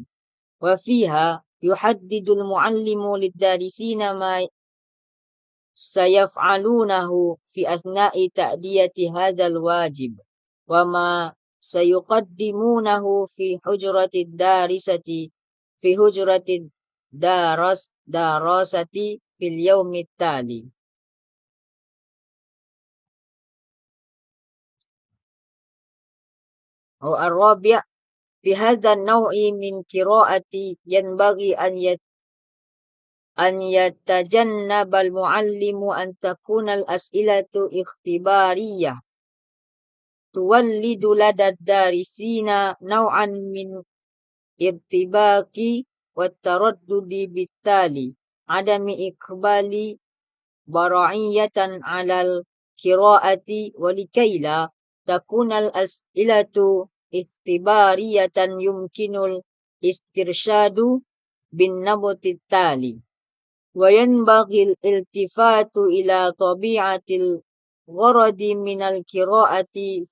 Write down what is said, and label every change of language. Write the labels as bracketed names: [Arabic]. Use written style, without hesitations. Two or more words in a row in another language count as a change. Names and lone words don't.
[Arabic] وفيها يحدد المعلم للدارسين ما سيفعلونه في أثناء تأدية هذا الواجب وما سيقدمونه في حجرة الدارسة في حجرة الدراسة في اليوم التالي. أو الرابع في هذا النوع من قراءة ينبغي أن يتجنب المعلم أن تكون الأسئلة اختبارية تولد لدى الدارسين نوعا من ارتباك والتردد بالتالي عدم إقبال برائية على القراءة ولكيلا تكون الأسئلة اختبارية يمكن الاسترشاد بالنبط تالي وينبغي الالتفات إلى طبيعة الغرض من القراءة